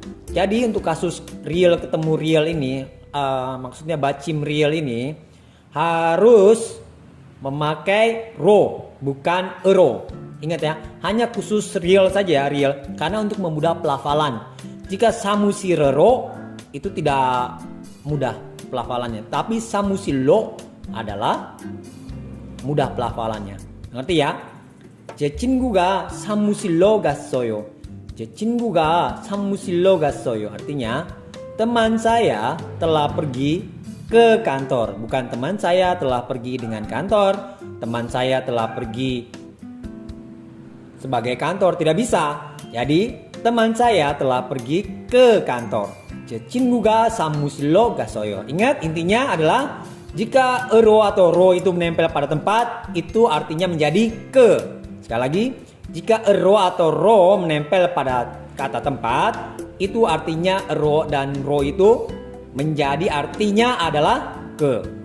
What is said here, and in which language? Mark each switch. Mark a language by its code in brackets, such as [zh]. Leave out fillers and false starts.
[id] Jadi untuk kasus real ketemu real ini, maksudnya bacim real ini harus memakai ro, bukan ero. Ingat ya, hanya khusus real saja, real, karena untuk memudah pelafalan. Jika samusirero itu tidak mudah pelafalannya, tapi samusillo adalah mudah pelafalannya. Ngerti ya? [ko] 제 친구가 사무실로 갔어요. 제 친구가 사무실로 갔어요. [id] Artinya, teman saya telah pergi ke kantor. Bukan teman saya telah pergi dengan kantor. Teman saya telah pergi sebagai kantor. Tidak bisa. Jadi, teman saya telah pergi ke kantor. [ko] 제 친구가 사무실로 갔어요. [id] Ingat, intinya adalah jika ero atau ro itu menempel pada tempat, itu artinya menjadi ke. Sekali lagi, jika ero atau ro menempel pada kata tempat, itu artinya ero dan ro itu menjadi artinya adalah ke.